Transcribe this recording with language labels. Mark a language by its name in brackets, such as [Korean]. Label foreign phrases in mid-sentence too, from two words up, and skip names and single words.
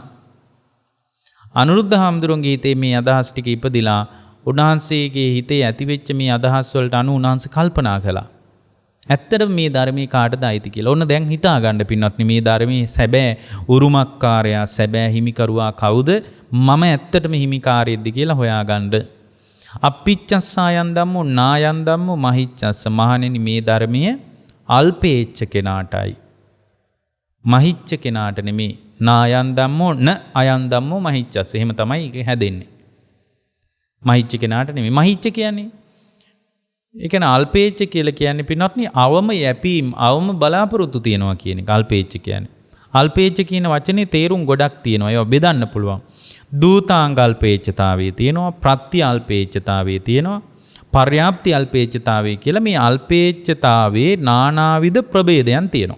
[Sinhala] අනුරුද්ධ හාමුදුරුවන්ගේ හිතේ මේ අදහස් ටික ඉපදිලා උන්වහන්සේගේ හිතේ ඇතිවෙච්ච මේ අදහස් වලට අනුව උන්වහන්සේ කල්පනා කළා. ඇත්තටම මේ ධර්මයේ කාටද අයිති කියලා. ඔන්න දැන් හිතා ගන්න පින්වත්නි මේ ධර්මයේ සැබෑ උරුමකාරයා සැබෑ හිමිකරුවා කවුද? මම ඇත්තටම හිමිකාරයෙක්ද කියලා හොයාගන්න. [Pali] අප්පිච්චස්සායන් ධම්මෝ නායන් ධම්මෝ මහිච්ඡස්ස. [Sinhala] මහණෙනි මේ ධර්මයේ අල්පේච්ඡ කෙනාටයි. මහිච්ඡ කෙනාට නෙමෙයි. [Pali] නායන් ධම්මෝ න අයන් ධම්මෝ මහිච්ඡස්ස. [Sinhala] එහෙම තමයි ඒක හැදෙන්නේ. මහිච්ඡ කෙනාට නෙමෙයි. මහිච්ඡ කියන්නේ ඒ කියන්නේ අල්පේච්ඡ කියලා කියන්නේ පින්වත්නි අවම යැපීම් අවම බලාපොරොත්තු තියනවා කියන එක අල්පේච්ඡ කියන්නේ. අල්පේච්ඡ කියන වචනේ තේරුම් ගොඩක් තියෙනවා. ඒවා බෙදන්න පුළුවන්. දූතාංග අල්පේච්ඡතාවයේ තියෙනවා, ප්‍රත්‍ය අල්පේච්ඡතාවයේ තියෙනවා, පර්යාප්ති අල්පේච්ඡතාවයේ කියලා මේ අල්පේච්ඡතාවයේ නානාවිධ ප්‍රභේදයන් තියෙනවා.